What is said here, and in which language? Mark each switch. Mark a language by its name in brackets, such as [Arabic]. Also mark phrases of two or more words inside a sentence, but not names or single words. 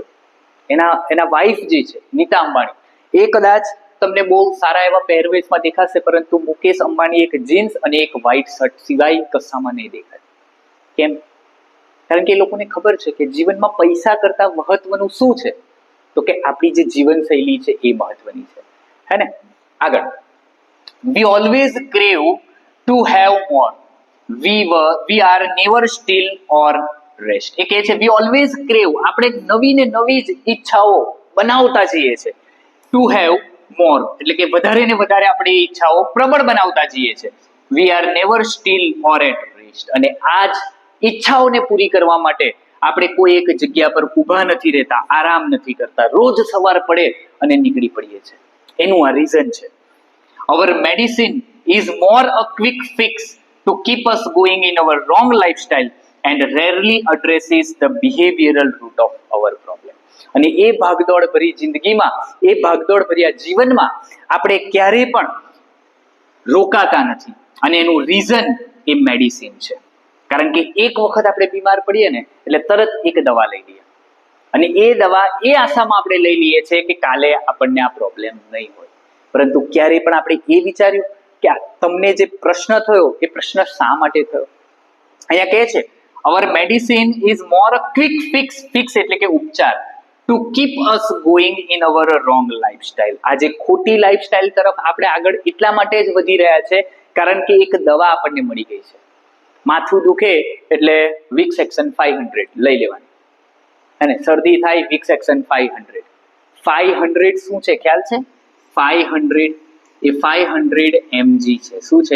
[Gujarati] એના વાઈફ જે છે નીતા અંબાણી, એ કદાચ તમને બહુ સારા એવા પહેરવેશમાં દેખાશે, પરંતુ મુકેશ અંબાણી એક જીન્સ અને એક [English] white shirt [Gujarati] સિવાય કશામાં નહીં દેખાય. કેમ? કારણ કે એ લોકોને ખબર છે કે જીવનમાં પૈસા કરતા મહત્વનું શું છે, તો કે આપણી જે જીવનશૈલી છે એ મહત્વની છે. હે ને? આગળ, [English] we always crave to have more. We are never still or rest. [Gujarati] એ કહે છે [English] we always crave, [Gujarati] આપણે નવી ને નવી જ ઈચ્છાઓ બનાવતા જઈએ છે. [English] to have more [Gujarati] એટલે કે વધારે ને વધારે આપણે ઈચ્છાઓ પ્રબળ બનાવતા જઈએ છે. [English] we are never still or at rest. [Gujarati] અને આ જ ઈચ્છાઓને પૂરી કરવા માટે આપણે કોઈ એક જગ્યા પર ઊભા નથી રહેતા, આરામ નથી કરતા, રોજ સવાર પડે અને નીકળી પડીએ છીએ. એનું આ રીઝન છે. [English] Our medicine is more a quick fix to keep us going in our wrong lifestyle and rarely addresses the behavioral root of our problem. [Gujarati] અને એ ભાગદોડ ભરી જિંદગીમાં, એ ભાગદોડ ભર્યા જીવનમાં આપણે ક્યારેય પણ રોકાતા નથી. અને એનું રીઝન એ મેડિસિન છે. કારણ કે એક વખત આપણે બીમાર પડીએ ને એટલે તરત એક દવા લઈ લઈએ, અને એ દવા એ આશામાં આપણે લઈ લઈએ છીએ કે કાલે આપણને આ પ્રોબ્લેમ નહીં હોય. પરંતુ ક્યારેય પણ આપણે એ વિચાર્યું કે તમને જે પ્રશ્ન થયો એ પ્રશ્ન શા માટે થયો? અહીંયા કહે છે [English] our medicine is more a quick fix [Gujarati] એટલે કે ઉપચાર, [English] to keep us going in our wrong lifestyle. [Gujarati] આજે ખોટી લાઈફસ્ટાઈલ તરફ આપણે આગળ એટલા માટે જ વધી રહ્યા છે કારણ કે એક દવા આપણને મળી ગઈ છે. માથું દુખે એટલે વિક્સ એક્શન 500 લઈ લેવાની, અને શરદી થાય વિક્સ એક્શન 500. 500 શું છે ખ્યાલ છે? 500 એ 500 mg છે. શું છે?